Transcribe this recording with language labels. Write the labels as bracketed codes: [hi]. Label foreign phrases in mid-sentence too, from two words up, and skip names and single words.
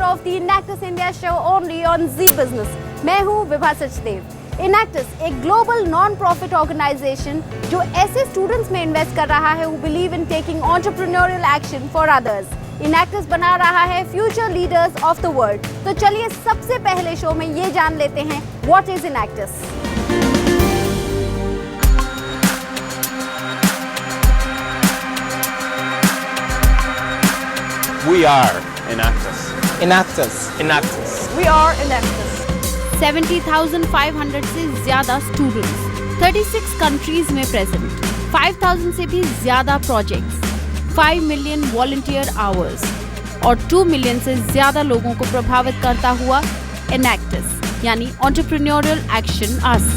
[en] the Enactus India show only on Zee Business. [hi] मैं हूँ विभा सचदेव। Enactus एक [en] global non profit organization [hi] जो ऐसे स्टूडेंट्स में इन्वेस्ट कर रहा है [en] who believe in taking entrepreneurial action for others. [hi] Enactus बना रहा है [en] future leaders of the world. [hi] तो चलिए सबसे पहले शो में ये जान लेते हैं [en] what is [hi] Enactus। [en] We are Enactus. Enactus. Enactus. We are Enactus. [hi] 70,500 से ज्यादा स्टूडेंट्स 36 कंट्रीज में प्रेजेंट, 5,000 से भी ज्यादा प्रोजेक्ट्स, 5 [en] million volunteer hours [hi] और 2 मिलियन से ज्यादा लोगों को प्रभावित करता हुआ Enactus यानी [en] entrepreneurial action us.